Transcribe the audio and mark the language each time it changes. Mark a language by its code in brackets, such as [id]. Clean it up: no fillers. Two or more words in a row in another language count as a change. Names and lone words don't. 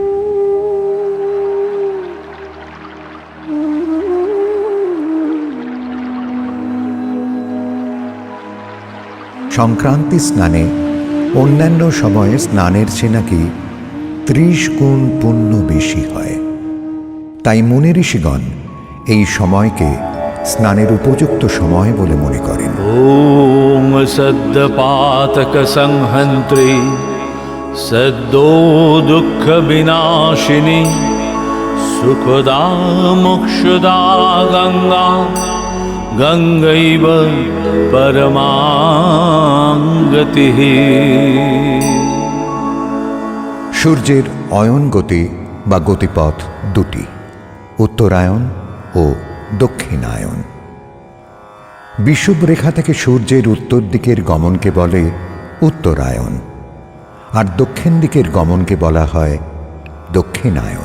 [bn] সংক্রান্তি স্নানে অন্যান্য সময়ে স্নানের চেয়ে নাকি 30 গুণ পুণ্য বেশি হয়। তাই মুনি ঋষিগণ এই সময়কে স্নানের উপযুক্ত সময় বলে মনে করেন। [sa] ॐ सद्यपातकसंहन्त्री सद्यो दुःखविनाशिनी सुखदा मोक्षदा गङ्गा गङ्गैव परमां गतिः। [bn] সূর্যের অয়ন গতি বা গতিপথ দুটি, উত্তরায়ণ ও দক্ষিণায়ন। বিষুবরেখা থেকে সূর্যের উত্তর দিকের গমনকে বলে উত্তরায়ণ, আর দক্ষিণ দিকের গমনকে বলা হয় দক্ষিণায়ন।